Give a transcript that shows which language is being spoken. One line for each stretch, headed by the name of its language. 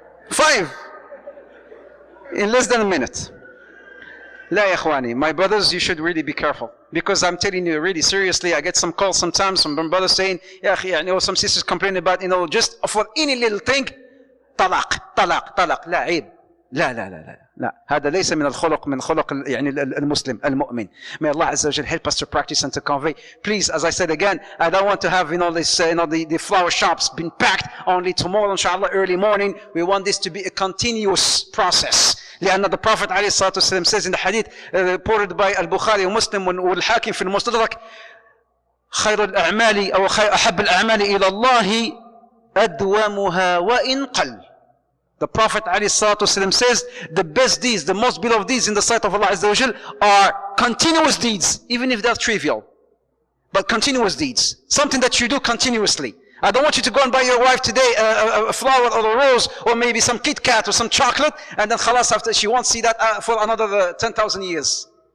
English: 5. In less than a minute.
Arabic: La ya ikhwani,
English: my brothers, you should really be careful. Because I'm telling you, really seriously, I get some calls sometimes from brothers saying,
Arabic: Ya akhi,
English: some sisters complaining about, just for any little thing, talaq,
Arabic: la aib. لا هذا ليس من الخلق من خلق المسلم المؤمن.
English: May Allah Azza wa Jal help us to practice and to convey. Please, as I said again, I don't want to have the flower shops been packed only tomorrow, inshallah, early morning. We want this to be a continuous process.
Arabic: لأن
English: the Prophet
Arabic: عليه الصلاة والسلام
English: says in the hadith reported by Al-Bukhari
Arabic: ومسلم والحاكم في المستدرك خير الأعمال أو أحب الأعمال إلى الله أدومها وإن قل.
English: The Prophet ﷺ says, the best deeds, the most beloved deeds in the sight of Allah Azza wa Jal are continuous deeds, even if they're trivial. But continuous deeds. Something that you do continuously. I don't want you to go and buy your wife today a flower or a rose or maybe some Kit Kat or some chocolate and then khalas, after she won't see that for another 10,000 years.